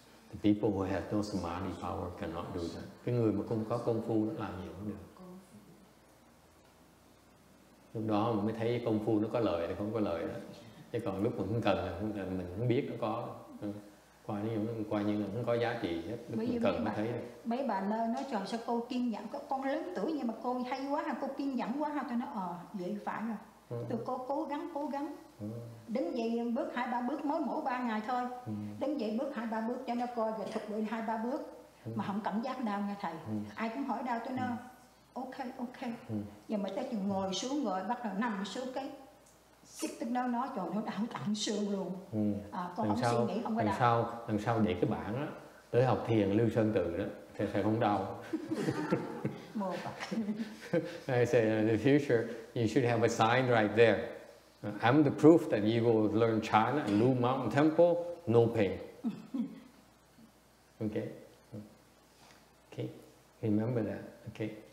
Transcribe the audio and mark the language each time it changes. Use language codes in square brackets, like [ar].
[en] The people who have no samadhi power cannot do that. [vi] Cái người mà không có công phu nó làm gì cũng được. Lúc đó mình mới thấy công phu nó có lợi hay không có lợi đó. Chứ còn lúc mình không cần là mình không biết nó có. Coi như là không có giá trị hết. Lúc mình cần mới thấy. Mấy bà nơi nói trời sao cô kiên nhẫn, con lớn tuổi nhưng mà cô hay quá ha, cô kiên nhẫn quá ha. Tôi nói vậy phải rồi. Tôi cô cố gắng. Đứng dậy bước 2-3 bước, mới mổ 3 ngày thôi. Đứng dậy bước 2-3 bước cho nó coi, rồi thực hiện 2-3 bước. Mà không cảm giác đau nha thầy. Ai cũng hỏi đau tôi nói ok. Nhưng mà tới chừng ngồi xuống rồi bắt đầu nằm xuống cái Siết tính nó trời nó đau tận xương luôn. Con lần không suy nghĩ không có đau. Lần sau để cái bản á tới học thiền Lưu Sơn Tự đó thì sẽ không đau. [en] I say in the future you should have a sign right there. I'm the proof that you will learn China and Lu Mountain Temple, no pain. Okay? Okay? Remember that. Okay?